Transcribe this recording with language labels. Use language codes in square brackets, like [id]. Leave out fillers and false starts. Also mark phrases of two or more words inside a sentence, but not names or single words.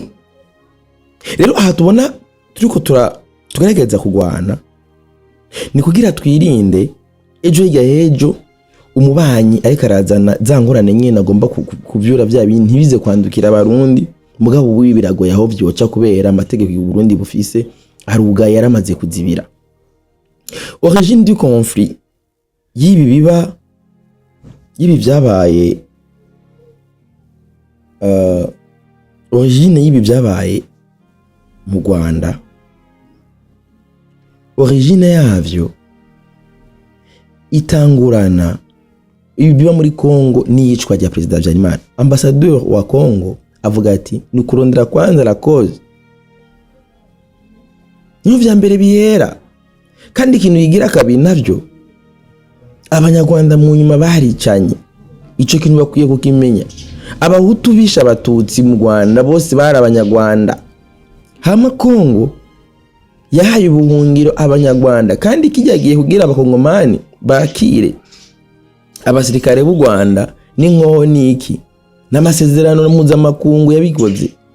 [rn] Rero aha tubona turiko tugerageza kugwana ni kugira twirinde ejo hirya y'ejo umubanyi ariko arazana za ngorane nyene agomba kuvyura bya bintu ntibize kwandukira abarundi, mugabo ubu biragoye aho vyoca kubera amategeko y'u Burundi bufise aruga yaramaze kuzibira. [fr] Origine du conflit [rn] yibi byabaye origine yibi byabaye mu Rwanda, origine yavyo itangurana ibiba muri Kongo n'iyicwa rya president Habyarimana. Ambassadeur wa Kongo avuga ati ni kurondera kwanza [fr] la cause, [rn] niyo vya mbere bihera. Kandi ikintu yigira kabiri navyo abanyarwanda mu nyuma baricanye, ico kintu bakwiye kukimenya. Abahutu bisha abatutsi mu Rwanda bose bari abanyarwanda, hama Kongo yahaye ubuhungiro abanyarwanda, kandi kijyagiye kugira abakongomani bakire abasirikare b'u Rwanda n'inkoho niki n'amasezerano mpuzamakungu yabikoze.